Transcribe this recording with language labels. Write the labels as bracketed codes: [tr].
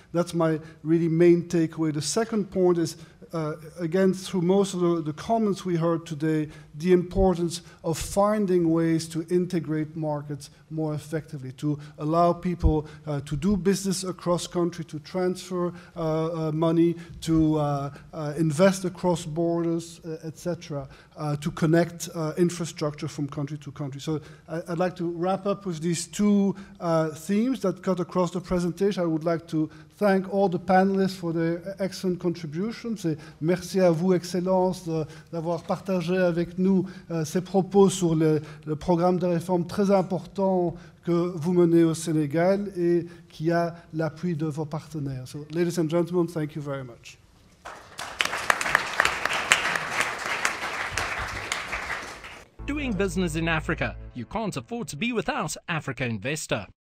[en] That's my really main takeaway. The second point is, again, through most of the comments we heard today, the importance of finding ways to integrate markets more effectively, to allow people to do business across country, to transfer money, to invest across borders, etc., to connect infrastructure from country to country. So I'd like to wrap up with these two themes that cut across the presentation. I would like to thank all the panelists for their excellent contributions. [fr] Et merci à vous, Excellence, d'avoir partagé avec nous ces propos sur le programme de réforme très important que vous menez au Sénégal et qui a l'appui de vos partenaires. [en] So, ladies and gentlemen, thank you very much. Doing business in Africa, you can't afford to be without Africa Investor.